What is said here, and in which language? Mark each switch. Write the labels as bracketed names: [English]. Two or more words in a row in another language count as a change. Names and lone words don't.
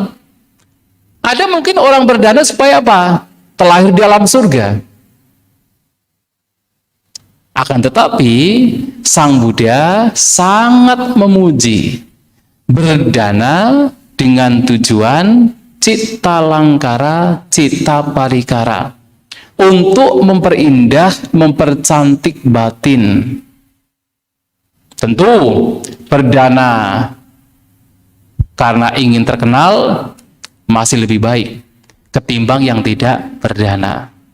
[Indonesian] Ada mungkin orang berdana supaya apa? Terlahir di alam surga. Akan tetapi Sang Buddha sangat memuji berdana dengan tujuan [Pali] citta langkara, citta parikara, [Indonesian] untuk memperindah, mempercantik batin. Tentu berdana karena ingin terkenal masih lebih baik ketimbang yang tidak berdana.